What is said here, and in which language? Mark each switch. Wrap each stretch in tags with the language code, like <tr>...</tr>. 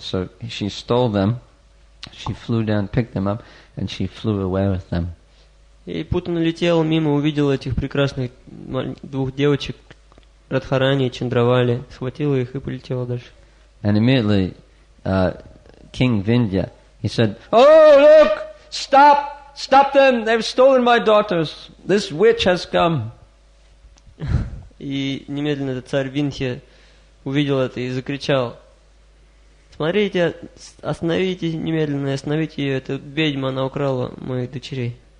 <en>So she stole them, she flew down, picked them up, and she flew away with them.</en> <ru>И Путана летел мимо, увидел этих прекрасных двух девочек, Радхарани и Чандравали, схватила их и полетела дальше.</ru> <en>And immediately, King Vindhya, he said, "Oh, look! Stop them! They've stolen my daughters! This witch has come!"</en> <ru>И немедленно этот царь Виндхья увидел это и закричал: "Смотрите, остановите немедленно, остановите ее! Эта ведьма, она украла моих дочерей."</ru>